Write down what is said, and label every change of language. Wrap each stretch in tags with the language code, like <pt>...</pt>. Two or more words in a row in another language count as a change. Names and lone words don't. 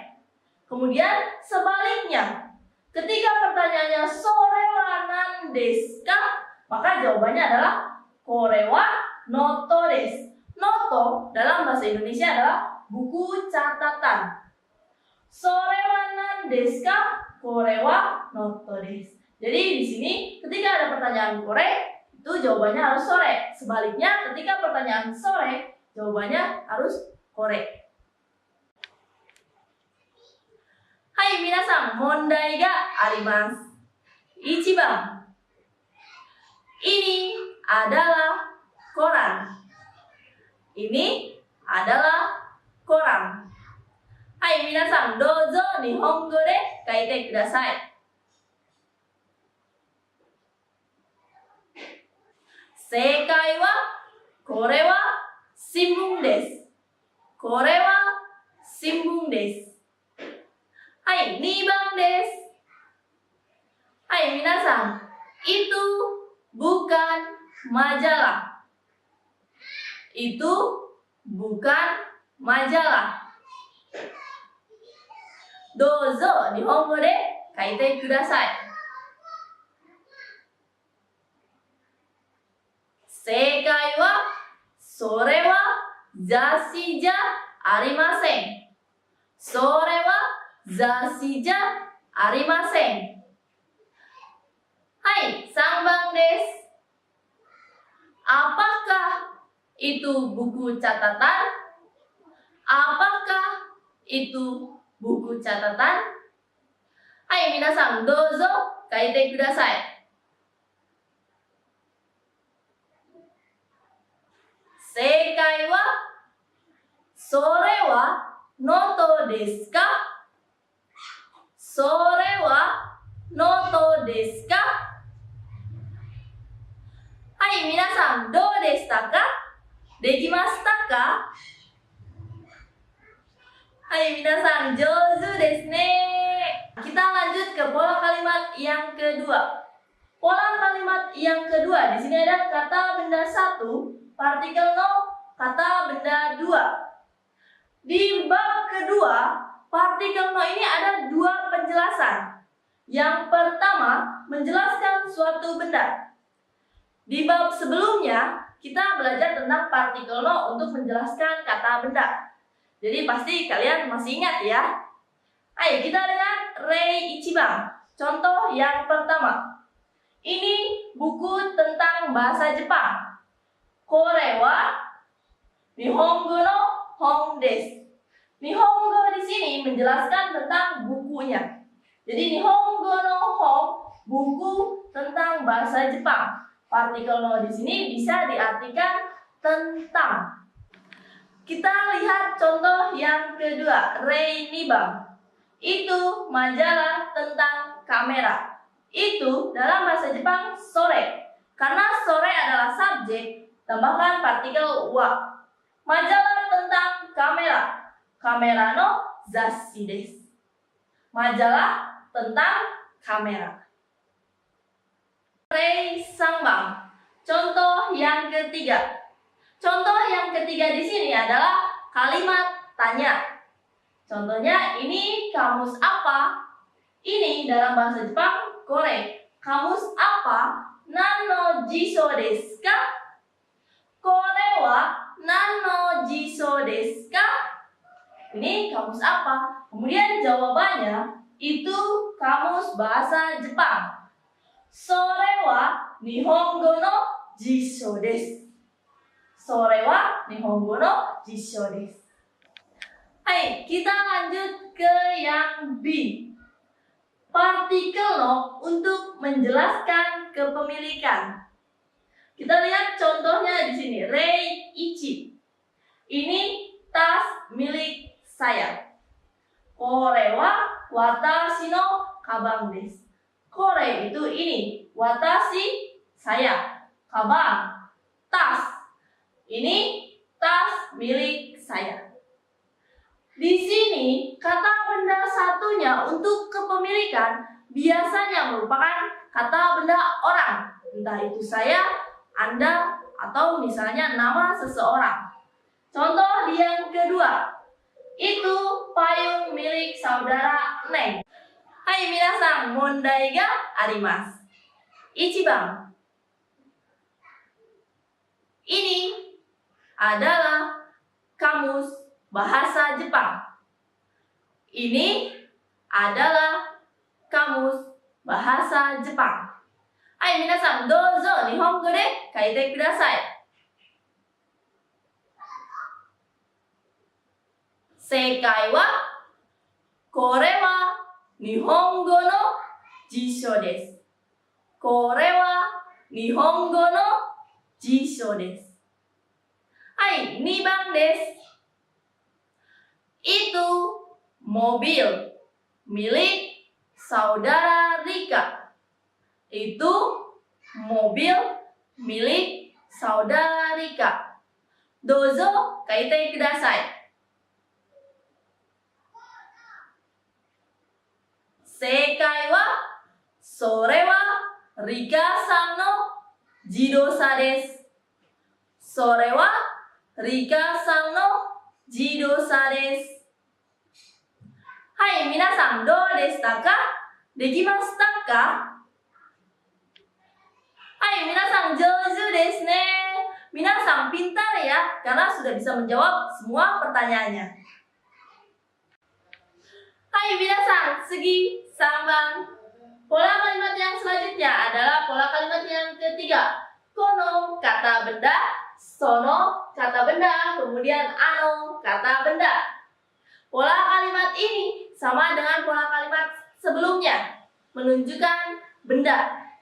<id>Kemudian sebaliknya, ketika pertanyaannya</id> <ja>それは何ですか?</ja> <id>Maka jawabannya adalah</id> <ja>これはノートです.</ja> <id>Noto dalam bahasa Indonesia adalah buku catatan.</id> <ja>それは何ですか? これはノートです.</ja> <id>Jadi di sini ketika ada pertanyaan kore, itu itu jawabannya harus sore. Sebaliknya ketika pertanyaan sore, jawabannya harus kore.</id> <ja>はい皆さん、問題があります. 一番.</ja> <id>Ini adalah koran. Ini adalah koran.</id> <ja>はい皆さん、どうぞ日本語で書いてください. 正解はこれは新聞です. これは新聞です. はい、2番です。はい皆さん,</ja> <id>itu bukan majalah. Itu bukan majalah.</id> <ja>どうぞ日本語で書いてください. 正解はそれは雑誌じゃありません. それは雑誌じゃありません. はい、3番です。</ja> <id>Apakah itu buku catatan? Apakah itu buku catatan?</id> <ja>Hai, 皆さん、どうぞ書いてください. 正解はそれはノートですか? それはノートですか? はい皆さん、どうでしたか? できましたか？はい皆さん、上手ですね.</ja> <id>Kita lanjut ke pola kalimat yang kedua. Pola kalimat yang kedua, di sini ada kata benda 1, partikel no, kata benda 2. Di bab kedua, partikel no ini ada 2 penjelasan. Yang pertama, menjelaskan suatu benda. Di bab sebelumnya, kita belajar tentang partikel no untuk menjelaskan kata benda. Jadi pasti kalian masih ingat ya. Ayo kita lihat</id> <ja>例一番.</ja> <id>Contoh yang pertama. Ini buku tentang bahasa Jepang.</id> <ja>これは日本語の本です.</ja> <id>Nihongo di sini menjelaskan tentang bukunya. Jadi</id> <ja>日本語の本,</ja> <id>buku tentang bahasa Jepang. Partikel no di sini bisa diartikan tentang. Kita lihat contoh yang kedua,</id> <ja>例二番.</ja> <id>Itu majalah tentang kamera. Itu dalam bahasa Jepang sore. Karena sore adalah subjek, tambahkan partikel wa. Majalah tentang kamera.</id> <ja>カメラの雑誌です.</ja> <id>Majalah tentang kamera.</id> <ja>例三番.</ja> <id>Contoh yang ketiga. Contoh yang ketiga di sini adalah kalimat tanya. Contohnya ini kamus apa? Ini dalam bahasa Jepang kore. Kamus apa?</id> <ja>何の辞書ですか？これは何の辞書ですか?</ja> <id>Ini kamus apa? Kemudian jawabannya itu kamus bahasa Jepang.</id> <ja>それは日本語の辞書です. それは日本語の辞書です.</ja> <id>Hai, kita lanjut ke yang B. Partikel no untuk menjelaskan kepemilikan. Kita lihat contohnya di sini,</id> <ja>例一.</ja> <id>Ini tas milik saya.</id> <ja>これは私のかばんです.</ja> <id>Kore itu ini, watashi saya, kabang tas. Ini tas milik saya. Di sini kata benda satunya untuk kepemilikan biasanya merupakan kata benda orang. Entah itu saya, Anda, atau misalnya nama seseorang. Contoh yang kedua, itu payung milik saudara Neng.</id> <ja>はい皆さん、問題があります. 一番.</ja> <id>Ini adalah kamus bahasa Jepang. Ini adalah kamus bahasa Jepang.</id> <ja>はい皆さん、どうぞ日本語で書いてください。正解は、これは日本語の辞書です。これは日本語の辞書です。はい、2番です。 Itu mobil milik saudara Rika. Itu mobil milik saudara Rika. どうぞ書いてください. 正解は、それはリカさんの自動車です。それはリカさんの自動車です。はい、皆さんどうでしたか？できましたか？はい、皆さん上手ですね。</ja> <id>皆さん pintar ya, karena sudah bisa menjawab semua pertanyaannya.</id> <ja>Hai, 皆さん、次3 番。</ja> <id>Pola kalimat yang selanjutnya adalah pola kalimat yang ketiga. Kono kata benda, sono kata benda, kemudian ano kata benda. Pola kalimat ini sama dengan pola kalimat sebelumnya, menunjukkan benda.</id>